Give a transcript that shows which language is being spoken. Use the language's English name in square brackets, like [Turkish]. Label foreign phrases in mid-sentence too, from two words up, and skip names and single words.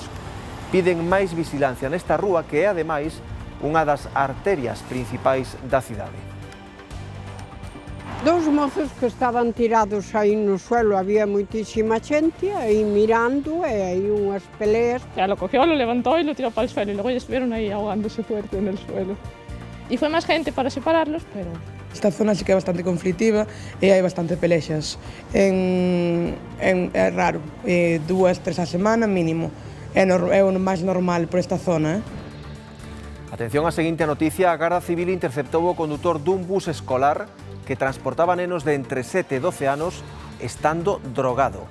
[Galician] Piden máis vigilancia nesta rúa que é, ademais, unha das arterias principais da cidade. Dous mozos que estaban tirados aí no suelo, había moitísima xente aí mirando e aí unhas peleas. [Spanish] Ya lo cogió, lo levantó y lo tiró para el suelo y luego ya estuvieron ahí ahogándose fuerte en el suelo. Y fue más gente para separarlos, pero... [Galician] Esta zona sí que é bastante conflictiva e hai bastante pelexas. É raro, 2, 3 a semana mínimo. É o máis normal por esta zona, Atención á seguinte noticia, a Garda Civil interceptou o condutor dun bus escolar que transportaba nenos de entre 7 e 12 anos estando drogado.